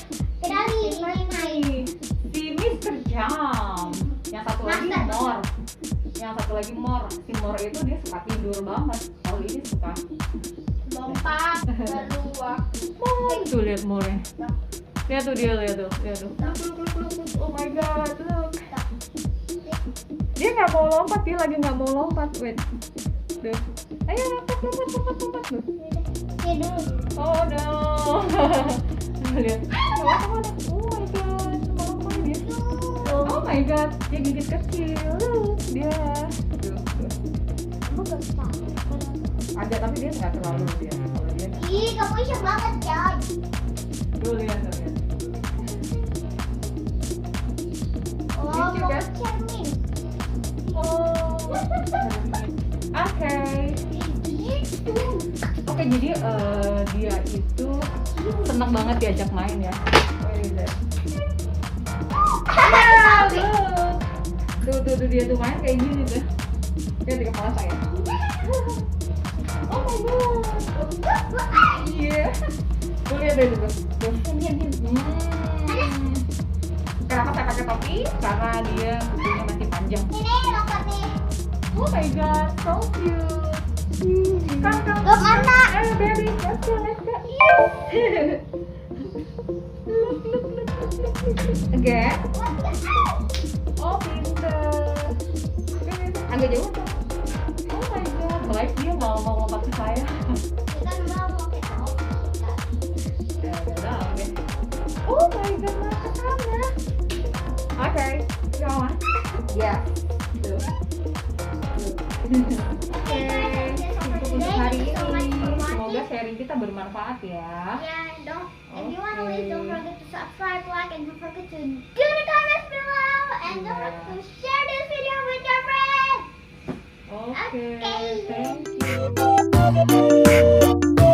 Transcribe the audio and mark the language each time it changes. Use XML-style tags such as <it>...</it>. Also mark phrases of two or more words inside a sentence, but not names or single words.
<id>Kenali ini Night. Si Mr. Jam. Yang satu lagi Mor. Yang satu lagi Mor. Si Mor itu dia suka tidur banget. Kalau ini suka lompat lalu Mor. Tuh lihat Mornya. Lihat tuh dia, lihat tuh.</id> <en>Look. Oh my god, look.</en> <id>Dia nggak mau lompat, dia lagi nggak mau lompat. Wait. Duh. Ayo lompat. Loh. Oke dulu.</id> <en>Oh no. Lihat. Oh my god,</en> <id>lompat dia.</id> <en>Oh my god,</en> <id>dia gigit kecil. Look, dia. Duh. Kamu gak bisa. Ada tapi dia nggak terlalu dia. Kalau dia. Ih, kamu iseng banget coy. Tuh lihat. Oh, Lucu, mau kan? cermin. Oke, jadi dia itu senang banget diajak main ya. Tuh dia tuh main kayak gini tuh. Lihat di kepala saya.</id> <en>Oh my god.</en> <id>Iya. Tuh lihat deh tuh. Tuh. Kenapa saya pakai topi? Karena dia kukunya masih panjang. Ini lompat nih.</id> <en>Oh my god, so cute. Come. Look, Mama. Ayo baby, let's go. Look. Again.</en> <id>Oh pinter. Agak jauh tuh.</id> <en>Oh my god,</en> <id>baik dia mau lompat ke saya. Kita mau pakai topi. Nggak tahu deh.</id> <en>Oh my god,</en> <id>mau ke sana. Oke, jalan. Ya. Tuh. Oke, cukup untuk hari ini. Semoga sharing kita bermanfaat ya.</id> <en>Yeah, if you want to Okay. leave, don't forget to subscribe, like, and don't forget to do the comments below. And don't forget to share this video with your friends. Oke, Okay. thank you.</en>